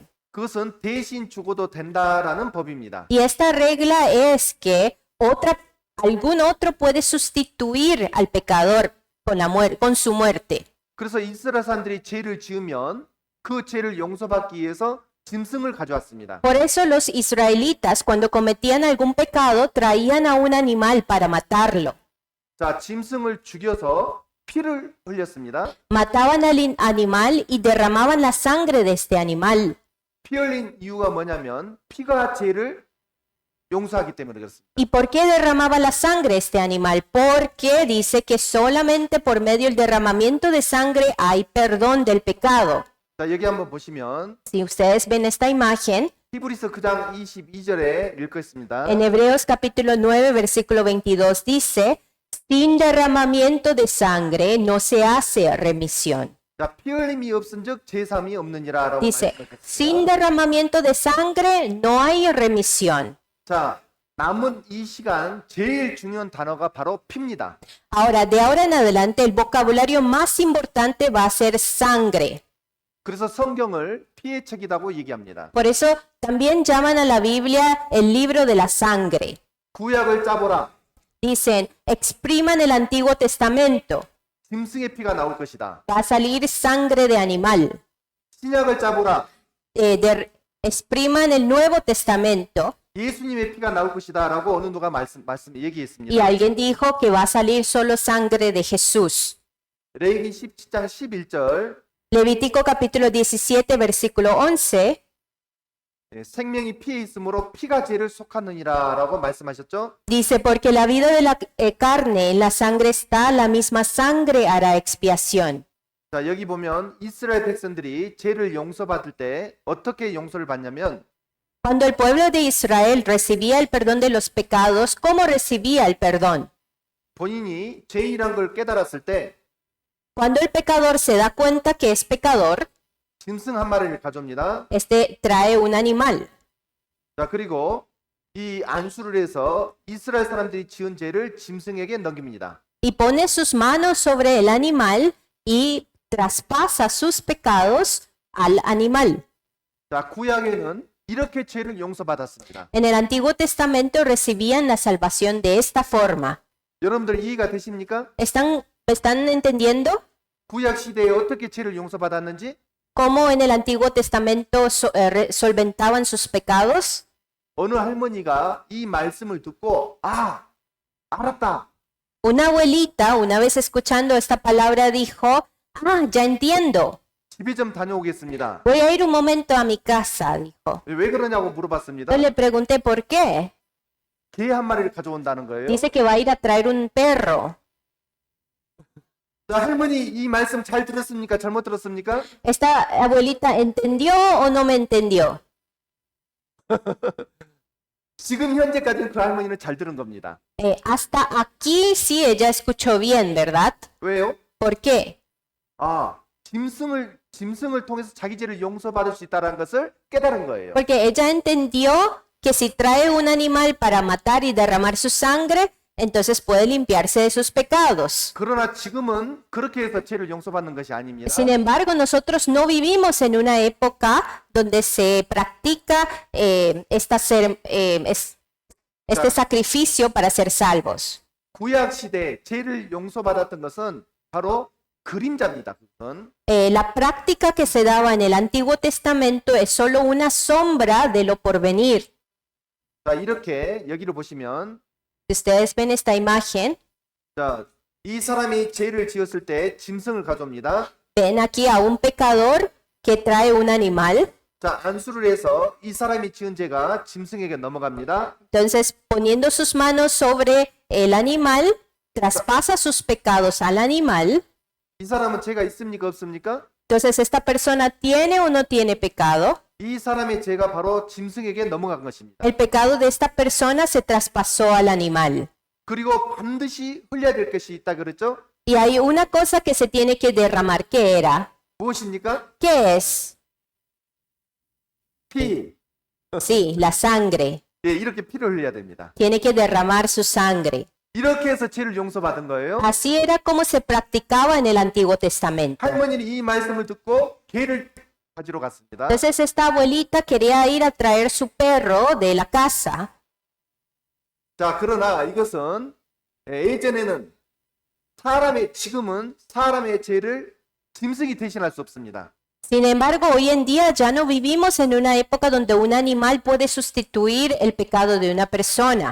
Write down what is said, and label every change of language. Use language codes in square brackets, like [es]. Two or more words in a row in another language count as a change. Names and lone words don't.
[ko] 그것은 대신 죽어도 된다라는 법입니다. [es] Y esta regla es que algún otro puede sustituir al pecador con su muerte. [ko] 그래서 이스라엘 사람들이 죄를 지으면 그 죄를 용서받기 위해서 짐승을 가져왔습니다. [es] Por eso los israelitas, cuando cometían algún pecado, traían a un animal para matarlo. [ko] 자, 짐승을 죽여서 피를 흘렸습니다. [es] Mataban al animal y derramaban la sangre de este animal. [ko] 피 흘린 이유가 뭐냐면 피가 죄를 용서하기 때문에 그렇습니다. [es] ¿Y por qué derramaba la sangre este animal? Porque dice que solamente por medio del derramamiento de sangre hay perdón del pecado. [ko] 자, 여기 한번 보시면 [es] Si ustedes ven esta imagen, [ko] 히브리서 9장 22절에 읽겠습니다. [es] en Hebreos capítulo 9, versículo 22 dice, sin derramamiento de sangre no se hace remisión. [ko] 자, 피 흘림이 없은즉 죄삼이 없느니라라고 [es] Dice, [ko] 말씀하셨습니다. [es] sin derramamiento de sangre no hay remisión. [ko] 자, 남은 이 시간 제일 중요한 단어가 바로 피입니다. [es] Ahora, de ahora en adelante, el vocabulario más importante va a ser sangre. [ko] 그래서 성경을 피의 책이라고 얘기합니다. [es] Por eso también llaman a la Biblia el libro de la sangre. [ko] 구약을 짜보라. [es] Dicen, expriman el Antiguo Testamento. [ko] 짐승의 피가 나올 것이다. [es] Va a salir sangre de animal. [ko] 신약을 짜보라. [es] Expriman el Nuevo Testamento. [ko] 예수님의 피가 나올 것이다라고 어느 누가 [es] Y [ko] 얘기했습니다. [es] alguien dijo que va a salir solo sangre de Jesús. [ko] 레위기 17장 11절 [es] Levítico capítulo 17, versículo 11. [ko] 생명이 피에 있으므로 피가 죄를 속하느니라라고 말씀하셨죠. [es] Dice, porque la vida de la carne en la sangre está, la misma sangre hará expiación. [ko] 자, 여기 보면 이스라엘 백성들이 죄를 용서받을 때 어떻게 용서를 받냐면 [es] Cuando el pueblo de Israel recibía el perdón de los pecados, ¿cómo recibía el perdón? [ko] 본인이 죄인이란 걸 깨달았을 때 [es] Cuando el pecador se da cuenta que es pecador, [ko] 짐승 한 마리를 가져옵니다. [es] trae un animal. [ko] 자, 그리고 이 안수를 해서 이스라엘 사람들이 지은 죄를 짐승에게 넘깁니다. [es] Y pone sus manos sobre el animal y traspasa sus pecados al animal. [ko] 자, 구약에는 이렇게 죄를 용서받았습니다. [es] En el Antiguo Testamento recibían la salvación de esta forma. [ko] 여러분들 이해가 되십니까? [es] ¿Están entendiendo [ko] 구약 시대에 어떻게 죄를 용서받았는지? [es] cómo en el Antiguo Testamento solventaban sus pecados? [ko] 어느 할머니가 이 말씀을 듣고 알았다. [es] Una abuelita, una vez escuchando esta palabra, dijo, ya entiendo. [ko] 집에 좀 다녀오겠습니다. [es] Voy a ir un momento a mi casa, dijo. [ko] 왜 그러냐고 물어봤습니다. [es] Yo le pregunté por qué. [ko] 개 한 마리를 가져온다는 거예요. [es] Dice que va a ir a traer un perro. [ko] 자, 할머니 이 말씀 잘 들었습니까? 잘못 들었습니까? [es] ¿Esta abuelita entendió o no me entendió? [ko] 지금 현재까지는 그 할머니는 잘 들은 겁니다. [es] Hasta aquí sí ella escuchó bien, ¿verdad? [ko] 왜요? [es] ¿Por qué? [ko] 짐승을 통해서 자기 죄를 용서받을 수 있다는 것을 깨달은 거예요. [es] Porque ella entendió que si trae un animal para matar y derramar su sangre, entonces puede limpiarse de sus pecados. [ko] 그러나 지금은 그렇게 해서 죄를 용서받는 것이 아닙니다. [es] Sin embargo, nosotros no vivimos en una época donde se practica este sacrificio para ser salvos. [ko] 구약 시대 죄를 용서받았던 것은 바로 그림자입니다. 그것은 [es] La práctica que se daba en el Antiguo Testamento es solo una sombra de lo porvenir. [ko] 자, 이렇게 여기를 보시면 [es] Si ustedes ven esta imagen, [ko] 자, 이 사람이 죄를 지었을 때 짐승을 가져옵니다. [es] ven aquí a un pecador que trae un animal. [ko] 자, 안수를 해서 이 사람이 지은 죄가 짐승에게 넘어갑니다. [es] Entonces, poniendo sus manos sobre el animal, traspasa sus pecados al animal. [ko] 이 사람은 죄가 있습니까, 없습니까? [es] Entonces, ¿esta persona tiene o no tiene pecado? [ko] 이 사람의 죄가 바로 짐승에게 넘어간 것입니다. [es] El pecado de esta persona se traspasó al animal. [ko] 그리고 반드시 흘려야 될 것이 있다 그랬죠? [es] Y hay una cosa que se tiene que derramar. ¿Qué era? [ko] 무엇입니까? [es] ¿Qué es? [ko] 피. [es] Sí, la sangre. [ko] 예, 이렇게 피를 흘려야 됩니다. [es] Tiene que derramar su sangre. [ko] 이렇게 해서 죄를 용서받은 거예요. [es] Así era como se practicaba en el Antiguo Testamento. [ko] 할머니는 이 말씀을 듣고 개를 가지러 갔습니다. [es] Entonces esta abuelita quería ir a traer su perro de la casa. [ko] 자, 그러나 이것은 예전에는 지금은 사람의 죄를 짐승이 대신할 수 없습니다. [es] Sin embargo, hoy en día ya no vivimos en una época donde un animal puede sustituir el pecado de una persona.